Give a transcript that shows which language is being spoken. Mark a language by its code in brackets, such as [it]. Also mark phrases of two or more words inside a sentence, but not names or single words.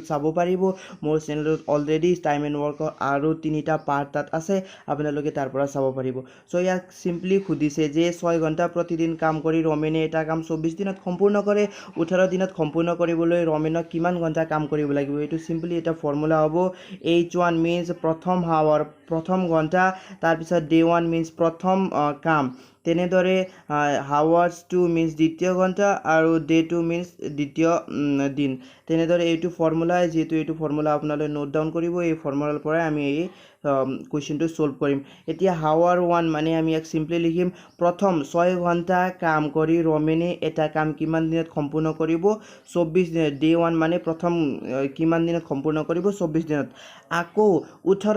[as] চাব পাৰিব মোৰ চেনেলত অলৰেডি [en] time and workৰ [as] আৰু 3টা পাৰ্ট তাত আছে আপোনালোকে তাৰ পৰা চাব পাৰিব সো ইয়াক সিম্পলি সুধিছে যে 6 ঘণ্টা প্ৰতিদিন কাম কৰি ৰমেনে এটা কাম 24 দিনত সম্পূৰ্ণ কৰে 18 দিনত সম্পূৰ্ণ কৰিবলৈ ৰমেনক কিমান ঘণ্টা কাম কৰিব লাগিব এইটো সিম্পলি এটা ফৰ্মুলা হ'ব [en] h1 means [as] প্ৰথম হাৱাৰ প্ৰথম ঘণ্টা তাৰ পিছত [en] day 1 means [as] প্ৰথম কাম তেনেদৰে [en] hours 2 means [as] দ্বিতীয় ঘণ্টা আৰু [en] day 2 means [as] দ্বিতীয় দিন তেনেদৰে এইটো ফৰ্মুলা যেহেতু এইটো ফৰ্মুলা আপোনালোকে [en] note down [as] কৰিব এই ফৰ্মুলাৰ পৰাই আমি এই কুৱেশ্যনটো সলভ কৰিম এতিয়া হাৱাৰ 1 মানে আমি ইয়াক সিম্পলি লিখিম প্ৰথম 6 ঘণ্টা কাম কৰি ৰমেনে এটা কাম কিমান দিনত সম্পূৰ্ণ কৰিব 24 দিনত day 1 মানে প্ৰথম কিমান দিনত সম্পূৰ্ণ কৰিব 24 দিনত আকৌ 18